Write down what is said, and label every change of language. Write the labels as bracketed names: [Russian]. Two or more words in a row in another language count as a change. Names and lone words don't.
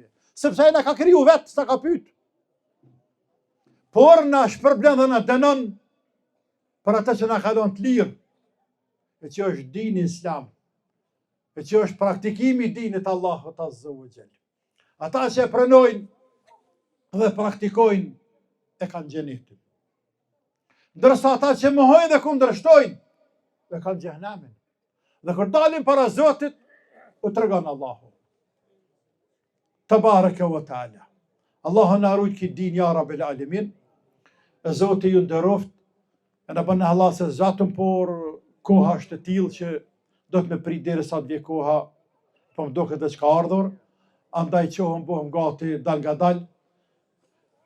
[Albanian] Sepse ai na ka kriju vetë, s'ta ka pyet. Por na shpërblen dhe na dënon për ata që na kalon të lirë, e që është dini Islam, e që është praktikimi i dinit Allahut [Arabic] عز وجل. [Albanian] Ata që e pranojnë dhe praktikojnë e kanë xhenetin. Ndërsa ata që mohojnë dhe kundërshtojnë e kanë xhehenemin. Dhe kur dalin para Zotit, u tregon Allahu. [Arabic] تبارك وتعالى. [Albanian] Allahu na rujt këtë din [Arabic] يا رب العالمين. [Albanian] E Zoti ju nderoft. E na bën Allah se zatëm, por koha është e tillë që do të më prit derisa të vijë koha, po më duket se ka ardhur. Andaj qohëm bohëm gati dal nga dal.